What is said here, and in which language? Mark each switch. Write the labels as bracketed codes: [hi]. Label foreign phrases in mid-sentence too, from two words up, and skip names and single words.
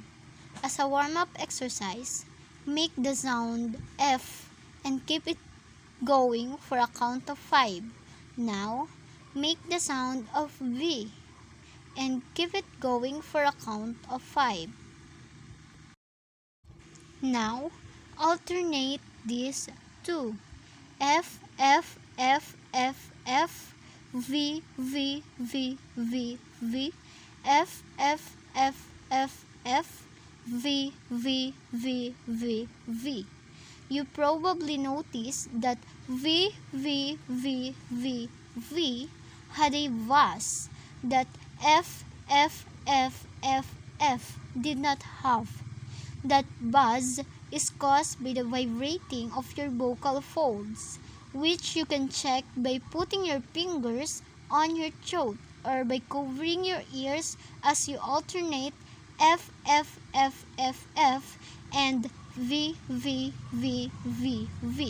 [en] As a warm-up exercise, make the sound F and keep it going for a count of 5. Now, make the sound of V and keep it going for a count of 5. Now, alternate these two. F, F, F, F, F, V, V, V, V, V, F, F, F, F, F, V, V, V, V, V. You probably noticed that V, V, V, V, V had a vowel that F, F, F, F, F did not have. That buzz is caused by the vibrating of your vocal folds, which you can check by putting your fingers on your throat or by covering your ears as you alternate F, F, F, F, F and V, V, V, V, V.